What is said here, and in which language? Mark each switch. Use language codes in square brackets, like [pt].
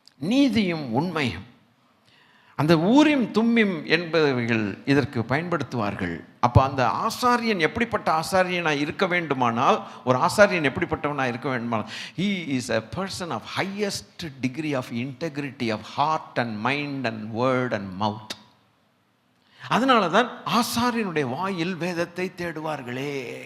[ta] நீதியும் உண்மையும். அந்த ஊரீம் தும்மீம் என்பவைகள் இதற்கு பயன்படுத்துவார்கள். அப்போ அந்த ஆசாரியன் எப்படிப்பட்ட ஆசாரியனாக இருக்க வேண்டுமானால், [en] ஒரு ஆசாரியன் எப்படிப்பட்டவனாக இருக்க வேண்டுமானால், he is a person of highest degree of integrity of heart and mind and word and mouth. [ta] அதனால தான் ஆசாரியனுடைய வாயில் வேதத்தை தேடுவார்களே.